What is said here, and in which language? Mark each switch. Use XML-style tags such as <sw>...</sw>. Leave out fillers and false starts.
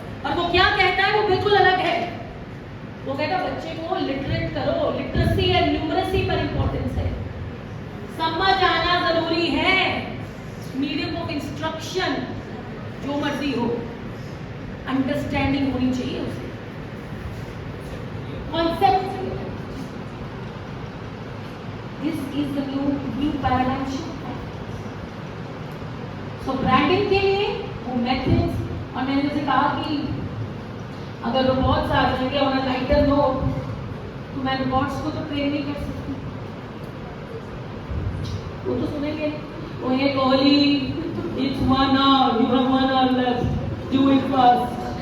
<hi>और वो क्या कहता है, वो बिल्कुल अलग है. वो कहता है बच्चे को लिटरेट करो, लिटरेसी एंड न्यूमरेसी पर इंपॉर्टेंस है, समझ आना जरूरी है. मीडियम ऑफ इंस्ट्रक्शन जो मर्जी हो, अंडरस्टैंडिंग होनी चाहिए उसे, concept.</hi> <en>This is the new paradigm shift.</en> <hi>So branding के लिए वो methods, और मैंने जैसे कहा कि अगर रोबोट्स आ जाएंगे और लाइटर नोट, तो मैं रोबोट्स को तो ट्रेन नहीं कर सकती. वो तो सुनेंगे, वो ये Kohli,</hi> <en>it's 1 hour, you have 1 hour left, do it fast.</en>